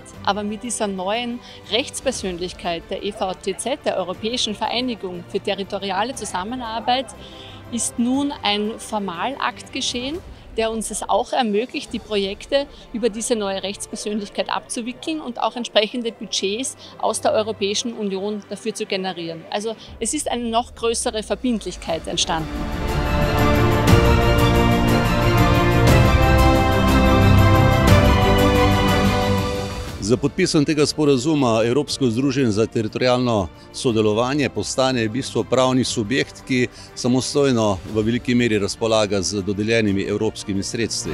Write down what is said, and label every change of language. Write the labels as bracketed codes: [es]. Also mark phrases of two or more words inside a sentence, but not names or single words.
[de] Aber mit dieser neuen Rechtspersönlichkeit der EVTZ, der Europäischen Vereinigung für territoriale Zusammenarbeit, ist nun ein Formalakt geschehen, der uns es auch ermöglicht, die Projekte über diese neue Rechtspersönlichkeit abzuwickeln und auch entsprechende Budgets aus der Europäischen Union dafür zu generieren. Also es ist eine noch größere Verbindlichkeit entstanden. [sl] Z podpisom tega sporazuma Evropsko združenje za teritorialno sodelovanje postane v bistvu pravni subjekt, ki samostojno v veliki meri razpolaga z dodeljenimi evropskimi sredstvi.